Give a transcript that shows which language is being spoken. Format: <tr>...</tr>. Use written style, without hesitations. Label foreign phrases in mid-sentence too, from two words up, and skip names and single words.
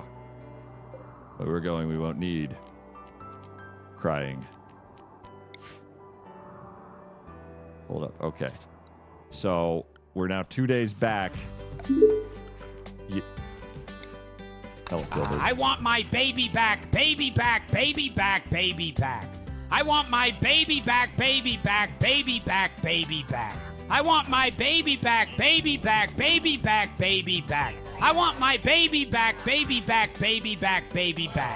<en>Where we're going, we won't need crying. Hold up. Okay. So we're now 2 days back. Hello, Gilbert. I want my baby back, baby back, baby back, baby back. I want my baby back, baby back, baby back, baby back. I want my baby back, baby back, baby back, baby back. I want my baby back, baby back, baby back, baby back.</en>